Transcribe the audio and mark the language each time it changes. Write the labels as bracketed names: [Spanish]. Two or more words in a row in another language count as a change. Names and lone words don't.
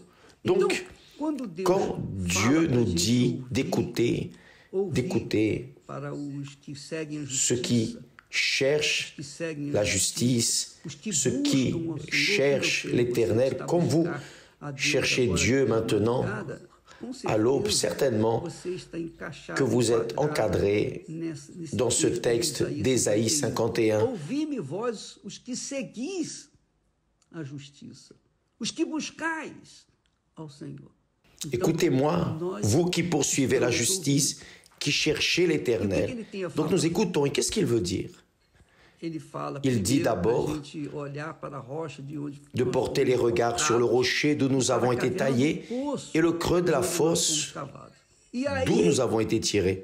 [French] Donc, quand Dieu nous dit d'écouter ceux qui cherchent la justice, ceux qui cherchent l'Éternel, comme vous cherchez Dieu maintenant, à l'aube, certainement que vous êtes encadré dans ce texte d'Ésaïe 51. [Portuguese] Ouvi-me vós, os que seguis a justiça, os que buscais ao Senhor. [French] Écoutez-moi, vous qui poursuivez la justice, qui cherchez l'Éternel. Donc nous écoutons, et qu'est-ce qu'il veut dire? Il dit d'abord de porter les regards sur le rocher d'où nous avons été taillés et le creux de la fosse d'où nous avons été tirés.